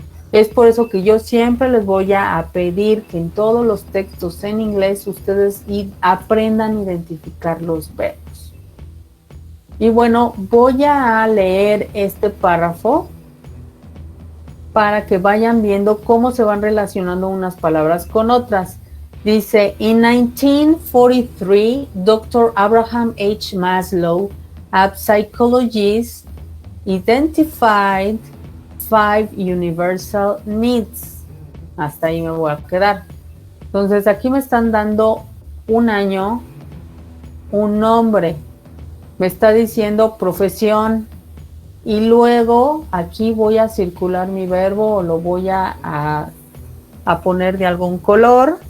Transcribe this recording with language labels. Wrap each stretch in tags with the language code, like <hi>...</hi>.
<es>Es por eso que yo siempre les voy a pedir que en todos los textos en inglés ustedes aprendan a identificar los verbos. Y bueno, voy a leer este párrafo para que vayan viendo cómo se van relacionando unas palabras con otras. Dice,</es> <en>in 1943, Dr. Abraham H. Maslow, a psychologist, identified 5 universal needs.</en> <es>Hasta ahí me voy a quedar. Entonces aquí me están dando un año, un nombre, me está diciendo profesión y luego aquí voy a circular mi verbo o lo voy a poner de algún color.</es>